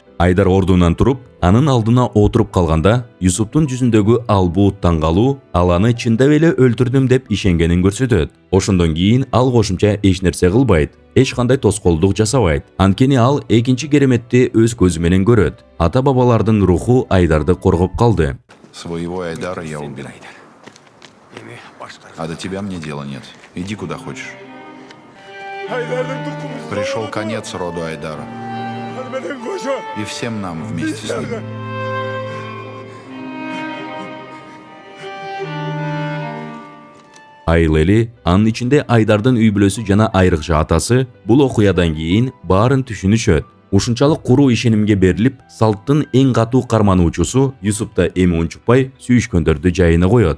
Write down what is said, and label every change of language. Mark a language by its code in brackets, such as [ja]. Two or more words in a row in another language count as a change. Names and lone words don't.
[ky] Айдар ордунан туруп, анын алдына отуруп калганда, Юсуптун жүзүндөгү албуу таң калуу ал аны чындап эле өлтүрдүм деп ишенгенин көрсөтөт. Ошондон кийин ал кошумча эч нерсе кылбайт, эч кандай тоскоолдук жасабайт. Анткени ал экинчи кереметти өз көзү менен көрөт. Ата-бабалардын руху Айдарды коргоп калды. [ru] Своего Айдара я убил. А до тебя мне дела нет. Иди куда хочешь. Пришел конец роду Айдара. И всем нам вместе с ним. [ky] Айыл эли, анын ичинде Айдардын үй бүлөсү жана айрыкча атасы бул окуядан кийин баарын түшүнүшөт. Ушунчалык куруу ишенимге берилип, салттын эң катуу кармануучусу Юсупта эми унчукпай сүйүшкөндөрдү жайына коет.